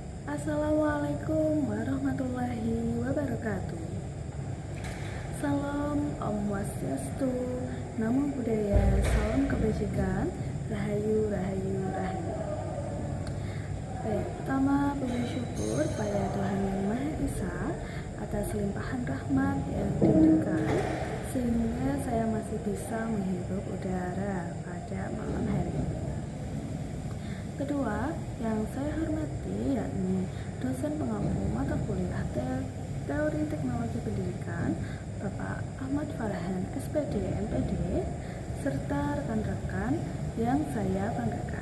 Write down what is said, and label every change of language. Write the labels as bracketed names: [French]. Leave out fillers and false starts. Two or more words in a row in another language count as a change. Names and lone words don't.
[Arabic] السلام عليكم ورحمة الله وبركاته. [Indonesian] Salam Om Swastiastu, Namo Buddhaya, salam kebajikan, Rahayu, Rahayu, Rahayu. Baik, pertama puji syukur pada Tuhan Yang Maha Esa atas limpahan rahmat yang diberikan sehingga saya masih bisa menghirup udara pada malam hari ini. Kedua, yang saya hormati yakni dosen pengampu mata kuliah Teori Teknologi Pendidikan Bapak Ahmad Farhan SPD MPD serta rekan-rekan yang saya banggakan.